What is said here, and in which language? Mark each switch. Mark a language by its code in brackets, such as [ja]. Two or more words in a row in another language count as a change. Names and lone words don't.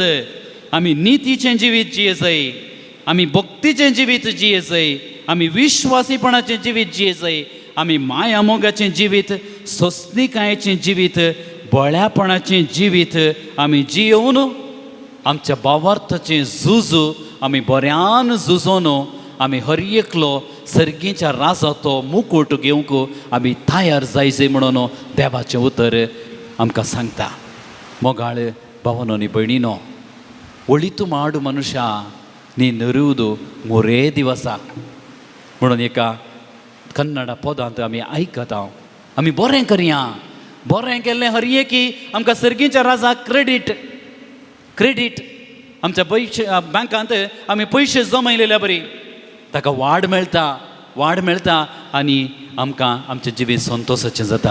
[kok] आमी नितीचें जिवीत जियेचय, आमी भक्तीचें जिवीत जियेचय, आमी विश्वासीपणाचें जिवीत जियेचय, आमी माया मोगाचें जिवीत, सोंसणीकायेचें जिवीत, बळ्यापणाचें जिवीत आमी जियोवन आमच्या भावार्थाचें झूज आमी बऱ्यान झुजोन आमी हर एकलो सर्गीच्या राजाचो मुकुट घेवंक आमी तयार जायचे म्हणून देवाचें उतर आमकां सांगता. मोगाळ भावानो आनी भयणीनो, [kn] ಒಳಿತು ಮಾಡು ಮನುಷ್ಯ ನೀನಿರುವುದು ಮೂರೇ ದಿವಸ [kok] म्हणून एका कन्नड पदांत आमी आयकता. आमी बरें करया, बरें केल्लें हर एकी आमकां सर्गीच्या राजाक क्रेडीट आमच्या बँकांत आमी पयशे जमयलेल्या बरी ताका वाड मेळटा आनी आमकां आमचें जिवीत संतोशाचें जाता.